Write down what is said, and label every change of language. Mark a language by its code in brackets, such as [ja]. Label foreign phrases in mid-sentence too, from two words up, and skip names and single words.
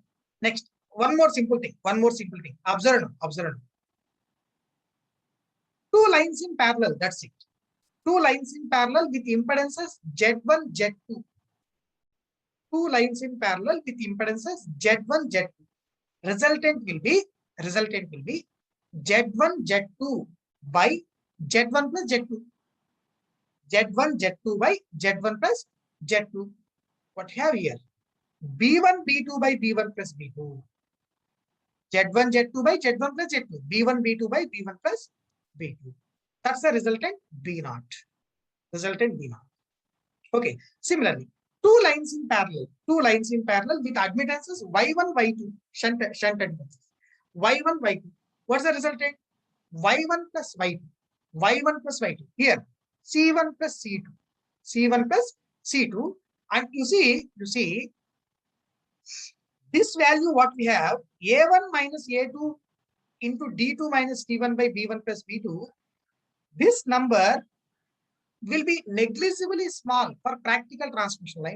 [en] One more simple thing. Observe now. Two lines in parallel, that's it. Two lines in parallel with impedances Z1, Z2. Two lines in parallel with impedances Z1, Z2. Resultant will be Z1, Z2 by Z1 plus Z2. Z1, Z2 by Z1 plus Z2. What have here? B1, B2 by B1 plus B2. Z1, Z2 by Z1 plus Z2. B1, B2 by B1 plus B2. That's the resultant B0. Okay. Similarly, two lines in parallel with admittances Y1, Y2, shunt admittances. Y1, Y2. What's the resultant? Y1 plus Y2. Y1 plus Y2. Here, C1 plus C2. C1 plus C2. And you see, this value what we have, A1 minus A2 into D2 minus D1 by B1 plus B2, this number will be negligibly small for practical transmission line.